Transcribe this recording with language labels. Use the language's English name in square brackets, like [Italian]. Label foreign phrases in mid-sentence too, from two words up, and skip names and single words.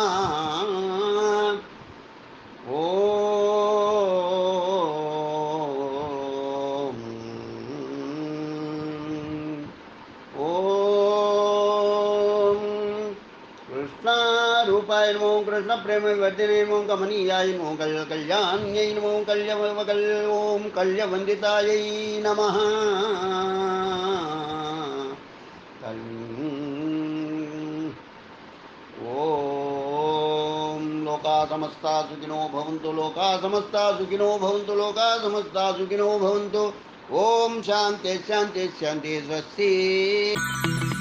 [Sanskrit] ఓం ఓం కృష్ణ రూపాయ నమో, కృష్ణ ప్రేమ వర్ధినే నమో, కమనీయాయ నమో, కళ్యాణ్యై నమో, ఓం కళ్యవందితాయై నమః. ఓం లోకా సమస్తా సుఖినో భవంతు, లోకా సమస్తా సుఖినో భవంతు, లోకా సమస్తా సుఖినో భవంతు. ఓం శాంతి శాంతి శాంతి స్వస్తి.